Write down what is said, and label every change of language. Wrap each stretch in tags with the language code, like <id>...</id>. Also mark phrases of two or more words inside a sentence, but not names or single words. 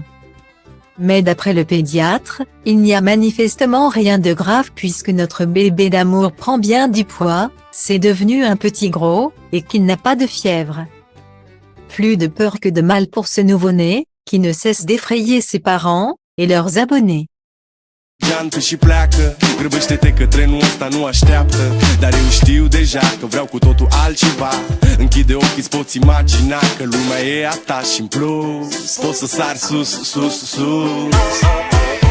<fr>Mais d'après le pédiatre, il n'y a manifestement rien de grave puisque notre bébé d'amour prend bien du poids, c'est devenu un petit gros, et qu'il n'a pas de fièvre. Plus de peur que de mal pour ce nouveau-né, qui ne cesse d'effrayer ses parents et leurs abonnés.</fr> <ro>Geantă și pleacă, grăbește-te că trenul ăsta nu așteaptă. Dar eu știu deja că vreau cu totul altceva. Închide ochii, îți poți imagina că lumea e a ta și în plus poți să sari sus, sus, sus.</ro>